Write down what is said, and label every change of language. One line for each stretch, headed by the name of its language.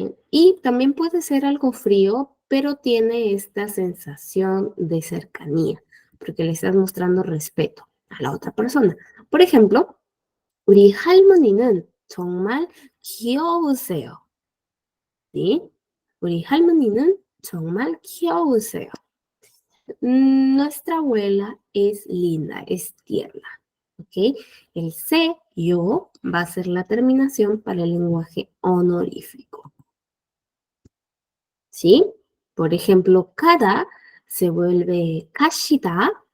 Spanish: Y también puede ser algo frío, pero tiene esta sensación de cercanía, porque le estás mostrando respeto a la otra persona.
Korean: Por ejemplo, 우리 할머니는 정말 귀여우세요.
Spanish: ¿Sí?
Korean: 우리 할머니는 정말 귀여우세요.
Spanish: Nuestra abuela es linda, es tierna. ¿Ok? El se, yo, va a ser la terminación para el lenguaje honorífico. ¿Sí? Por ejemplo, cada se vuelve kashida.